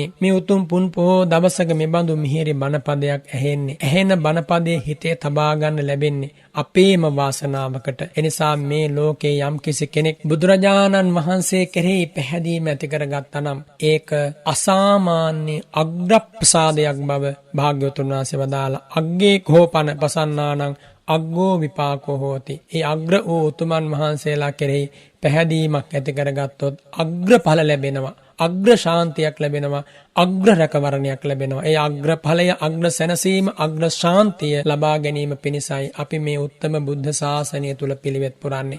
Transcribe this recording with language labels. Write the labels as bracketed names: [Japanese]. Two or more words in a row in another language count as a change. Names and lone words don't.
[Sinhala] මේ උතුම් පුන් පොහෝ දවසක මෙබඳු මිහිරි බණපදයක් ඇහෙන බණපදයේ හිතේ තබා ගන්න ලැබෙන්නේ අපේම වාසනාවකට. එනිසා මේ ලෝකේ යම් කිසි කෙනෙක් බුදුරජාණන් වහන්සේ කෙරෙහි පැහැදීම ඇති කරගත්තා නම් ඒක අසාමාන්‍ය අග්‍ර ප්‍රසාදයක් බව භාග්‍යවතුන් වහන්සේ වදාලා. [Pali] අග්ගේ කෝපන පසන්නානං අග්ගෝ විපාකෝ හෝති. [Sinhala] ඒ අග්‍ර වූ උතුමන් වහන්සේලා කෙරෙහි පැහැදීමක් ඇති කරගත්තොත් අග්‍ර ඵල ලැබෙනවා. අග්‍ර ශාන්තියක් ලැබෙනවා. අග්‍ර රැකවරණයක් ලැබෙනවා. ඒ අග්‍ර ඵලය, අග්‍ර සැනසීම, අග්‍ර ශාන්තිය ලබා ගැනීම පිණිසයි අපි මේ උත්තම බුද්ධ ශාසනය තුල පිළිවෙත් පුරන්නේ.